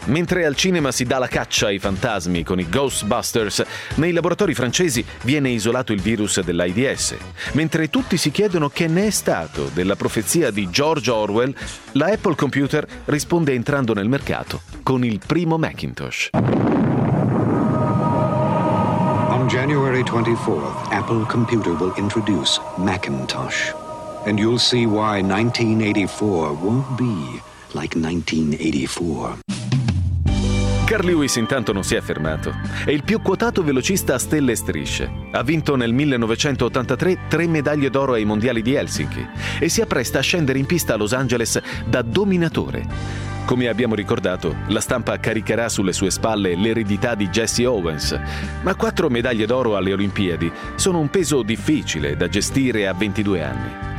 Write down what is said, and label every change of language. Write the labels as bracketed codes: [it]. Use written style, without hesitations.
[it] Mentre al cinema si dà la caccia ai fantasmi con i Ghostbusters, nei laboratori francesi viene isolato il virus dell'AIDS. Mentre tutti si chiedono che ne è stato della profezia di George Orwell, la Apple Computer risponde entrando nel mercato con il primo Macintosh. [en] On January 24th, Apple Computer will introduce Macintosh. And you'll see why 1984 won't be like 1984. [it] Carl Lewis intanto non si è fermato. È il più quotato velocista a stelle e strisce. Ha vinto nel 1983 3 medaglie d'oro ai mondiali di Helsinki e si appresta a scendere in pista a Los Angeles da dominatore. Come abbiamo ricordato, la stampa caricherà sulle sue spalle l'eredità di Jesse Owens, ma 4 medaglie d'oro alle Olimpiadi sono un peso difficile da gestire a 22 anni.